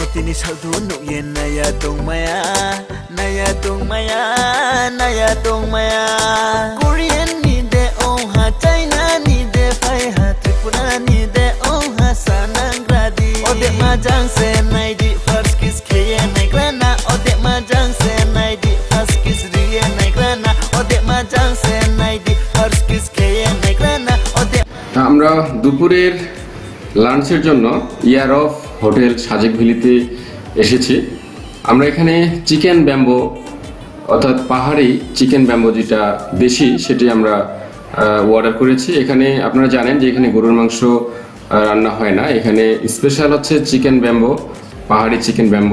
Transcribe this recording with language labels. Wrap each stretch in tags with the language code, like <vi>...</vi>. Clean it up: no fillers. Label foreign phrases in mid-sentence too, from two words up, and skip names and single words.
<trp>tini saldu no yen naya tong maya Korean ni de oh ha China ni de phai ha Tripura ni de oh ha Sanangradi ode majang se nai di</trp> <en>first kiss</en> <trp>kye nai grana ode majang se nai di</trp> <en>first kiss</en> <trp>riye nai grana ode majang se nai di</trp> <en>first kiss</en> <trp>kye nai grana ode</trp> <bn>আমরা দুপুরের লাঞ্চের জন্য ইয়ার অফ হোটেল সাজেক ভ্যালিতে এসেছি। আমরা এখানে</bn> <en>chicken bamboo</en> <bn>অর্থাৎ পাহাড়ি</bn> <en>chicken bamboo</en> <bn>যেটা দেশি সেটি আমরা অর্ডার করেছি। এখানে আপনারা জানেন যে এখানে গরুর মাংস রান্না হয় না, এখানে স্পেশাল হচ্ছে</bn> <en>chicken bamboo,</en> <bn>পাহাড়ি</bn> <en>chicken bamboo.</en>